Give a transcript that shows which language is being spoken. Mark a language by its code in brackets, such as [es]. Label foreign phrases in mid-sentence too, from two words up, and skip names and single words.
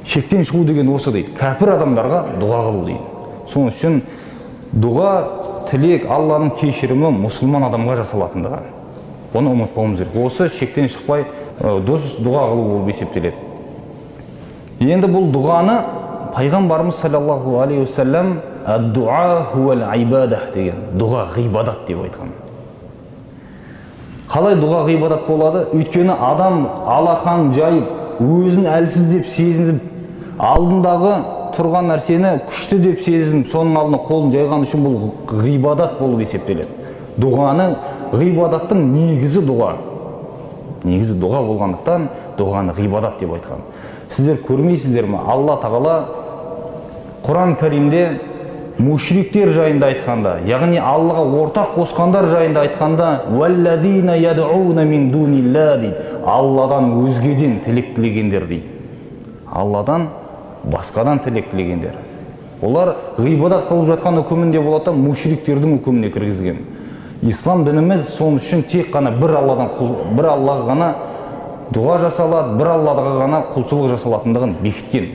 [kk] Шектен шығу деген осы дейді, кәпір адамдарға дұға қылу дейді. Соның үшін дұға, тілек, Алланың кешірімі мұсылман адамға жасалатындығы. Оны ұмытпауымыз керек. Осы шектен шықпай дұрыс дұға қылу болып есептеледі. Енді бұл дұғаны пайғамбарымыз [ar] صلى الله عليه وسلم الدعاء هو العبادة [kk] деген, дұға ғибадат деп айтқан. Қалай дұға ғибадат болады? Өйткені адам алақан жайып, өзін әлсіз деп сезініп, алдындағы тұрған нәрсені күшті деп сезініп, соның алдына қолын жайған үшін бұл ғибадат болып есептеледі. Ғибадаттың негізі дұға. Негізі дұға болғандықтан дұғаны ғибадат деп айтқан. Сіздер көрмейсіздер ме? Алла тағала Құран Кәримде мушриктер жайында айтқанда, яғни Аллаға ортақ қосқандар жайында айтқанда, [ar] «والذين يدعون من دون الله» дейді. [kk] Алладан өзгеден тілек тілегендер дейді. Алладан басқадан тілек тілегендер. Олар ғибадат қылып жатқан үкімінде болады, мушриктердің үкіміне кіргізген. Ислам дініміз сон үшін тек қана бір Аллаға ғана дұға жасалады, бір Аллаға ғана құлшылық жасалатындығын бекіткен.